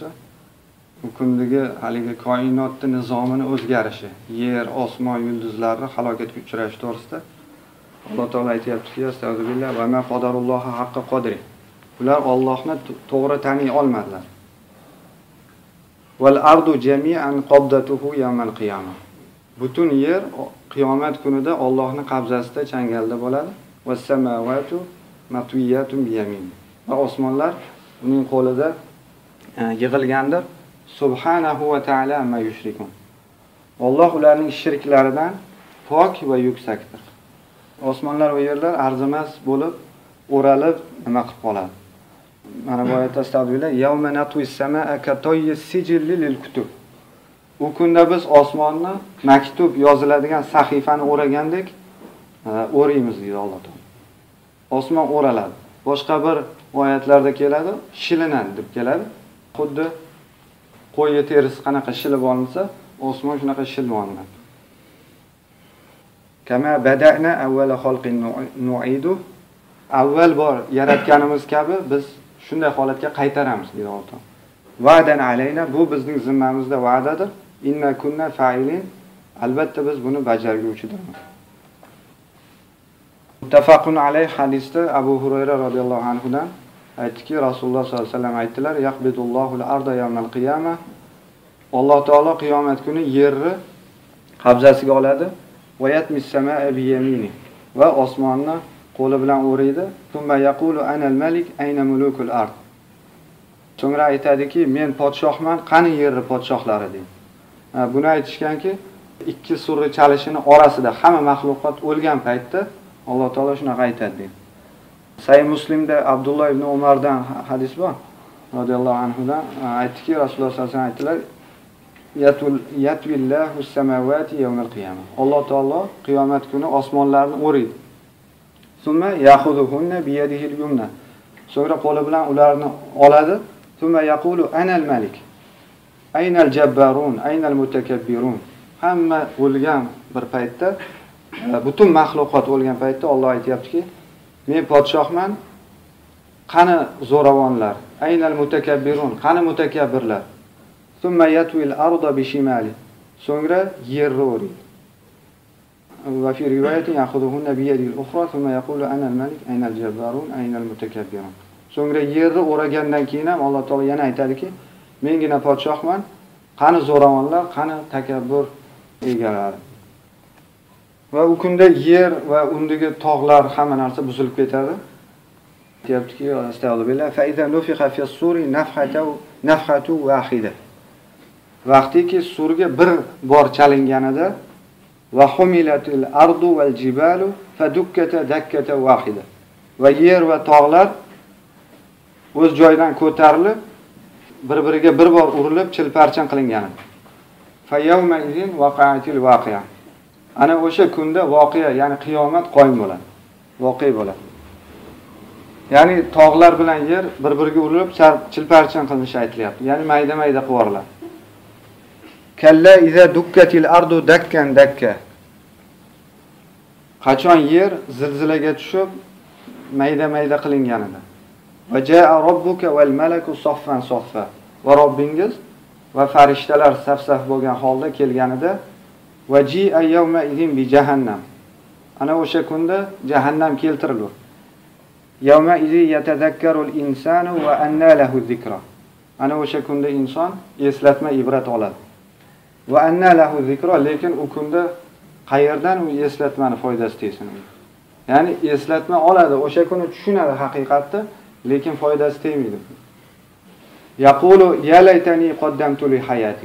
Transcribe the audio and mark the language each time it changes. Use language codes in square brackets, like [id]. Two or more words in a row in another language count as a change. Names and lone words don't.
[uz] Bu kundagi haligi koinotning nizomini o'zgarishi, yer, osmon, yulduzlarning halokatga uchrashi to'g'risida Alloh taolo aytayaptiki, astag'firullah, [ar] وما قدروا الله حق قدره. [uz] Ular Allohni to'g'ri taniy olmadilar. [ar] والأرض جميعا قبضته يوم القيامة. [uz] Butun yer qiyomat kunida Allohning qabzasida changalda bo'ladi. [ar] والسماوات مطويات بيمين. [uz] Va osmonlar uning qo'lida yig'ilgandir. [ar] سبحانه وتعالى عما يشركون. [uz] Alloh ularning shirklaridan pok va yuksakdir. Osmonlar va yerlar arzimas bo'lib, o'ralib nima qilib qoladi. Mana bu oyatda astag'firullah, [ar] يوم نطوي السماء كطي السجل للكتب. [uz] U kunda biz osmonni maktub yoziladigan sahifani o'ragandek o'raymiz deydi Alloh taolo. Osmon o'raladi. Boshqa bir oyatlarda keladi, shilinadi deb keladi. Xuddi qo'y terisi qanaqa shilib olinsa, osmon shunaqa shilib olinadi. [ar] كما بدأنا أول خلق نعيده. [uz] Avval bor yaratganimiz kabi biz shunday holatga qaytaramiz deydi Alloh taolo. [ar] وعدا علينا, [uz] bu bizning zimmamizda va'dadir. [ar] إنا كنا فاعلين. [uz] Albatta biz buni bajarguvchidirmiz. [ar] متفق عليه [uz] hadisda Abu Hurayra [ar] رضي الله عنه [uz] dan aytdiki, Rasululloh [ar] صلى الله عليه وسلم [uz] aytdilar, [ar] يقبض الله الأرض يوم القيامة. [uz] Alloh taolo qiyomat kuni yerni qabzasiga oladi. [ar] ويطوي السماء بيمينه. [uz] Va osmonni qo'li bilan o'raydi. [ar] ثم يقول أنا الملك أين ملوك الأرض. [uz] So'ngra aytadiki, men podshohman, qani yerni podshohlari deydi. Buni aytishganki, ikki surri chalishini orasida hamma mahluqot o'lgan paytda Alloh taolo shunaqa aytadi deydi. Sahih Muslimda Abdulloh ibn Umardan hadis bor, [ar] رضي الله عنه [uz] aytdiki, Rasululloh [ar] صلى الله عليه وسلم [uz] aytdilar, [ar] يطوي الله السماوات يوم القيامة. [uz] Alloh taolo qiyomat kuni osmonlarni o'raydi. [ar] ثم يأخذهن بيده اليمنى. [uz] So'ngra qo'li bilan ularni oladi. [ar] ثم يقول أنا الملك. أين الجبارون أين المتكبرون. [uz] Hamma o'lgan bir paytda, butun maxluqot o'lgan paytda Alloh aytayaptiki, men podshohman, qani zo'ravonlar, [ar] أين المتكبرون, [uz] qani mutakabbirlar. [ar] ثم يطوي الأرض بشماله. [uz] So'ngra yerni o'raydi. [ar] وفي رواية يأخذهن بيده الأخرى ثم يقول أنا الملك أين الجبارون أين المتكبرون. [uz] So'ngra yerni o'ragandan keyin ham Alloh taolo yana aytadiki, mengina podshohman, qani zo'ravonlar, qani takabbur egalari. Va u kunda yer va undagi tog'lar hamma narsa buzilib ketadi. Deyaptiki, astag'firullah, [ar] فإذا نفخ في الصور نفخة واحدة. [uz] Vaqtiki surga bir bor chalinganida [ar] وحملت الأرض والجبال فدكتا دكة واحدة. [uz] Va yer va tog'lar o'z joyidan ko'tarilib, bir-biriga bir bor urilib, chilparchan qilingan. [ar] فيومئذ وقعت الواقعة. [uz] Ana o'sha kunda voqea, ya'ni qiyomat qoyim bo'ladi. Voqea bo'ladi. Ya'ni tog'lar bilan yer bir-biriga urilib, chilparchin qilinishi aytilyapti. Ya'ni mayda-mayda qilib yuboriladi. [ar] كلا إذا دكت الأرض دكا دكا. [uz] Qachon yer zilzilaga tushib, mayda-mayda qilinganida. [ar] وجاء ربك والملك صفا صفا. [uz] Va Robbingiz va farishtalar saf-saf bo'lgan holda kelganida [ar] وجيء يومئذ بجهنم. [uz] Ana o'sha kunda jahannam keltirilur. [ar] يومئذ يتذكر الإنسان وأنى له الذكرى. [uz] Ana o'sha kunda inson eslatma ibrat oladi. [ar] وأنى له الذكرى, [uz] lekin u kunda qayerdan u eslatmani foydasi tegsin? Ya'ni eslatma oladi, o'sha kuni tushunadi haqiqatni, lekin foydasi tegmaydi. [ar] يقول يا ليتني قدمت لحياتي.